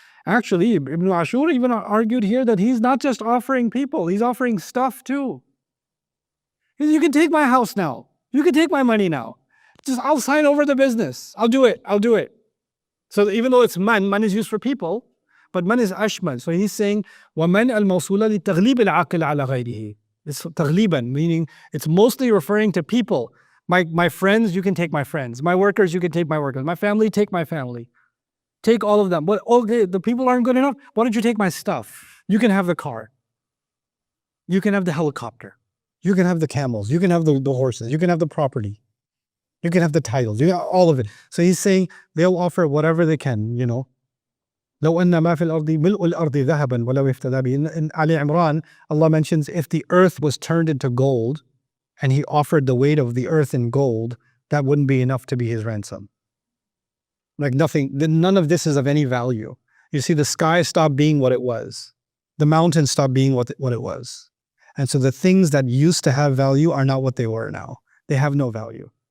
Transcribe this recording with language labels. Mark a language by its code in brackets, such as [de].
[en] Actually, Ibn Ashur even argued here that he's not just offering people, he's offering stuff too. You can take my house now. You can take my money now. Just I'll sign over the business. I'll do it. So even though it's man is used for people, but man is ashmal. So he's saying [ar] وَمَنْ الْمَوْصُولَ لِتَغْلِيبِ الْعَقِلِ عَلَى غَيْرِهِ. [en] It's تغليبا, meaning it's mostly referring to people. My friends, you can take my friends. My workers, you can take my workers. My family, take my family. Take all of them. But okay, the people aren't good enough. Why don't you take my stuff? You can have the car. You can have the helicopter. You can have the camels. You can have the horses. You can have the property. You can have the titles. You have all of it. So he's saying they'll offer whatever they can, you know. [ar] لو أن ما في الأرض ملء الأرض ذهبا ولو افتدى به. [en] In Ali Imran, Allah mentions if the earth was turned into gold and he offered the weight of the earth in gold, that wouldn't be enough to be his ransom. Like nothing, none of this is of any value. You see, the sky stopped being what it was. The mountain stopped being what it was. And so the things that used to have value are not what they were now. They have no value.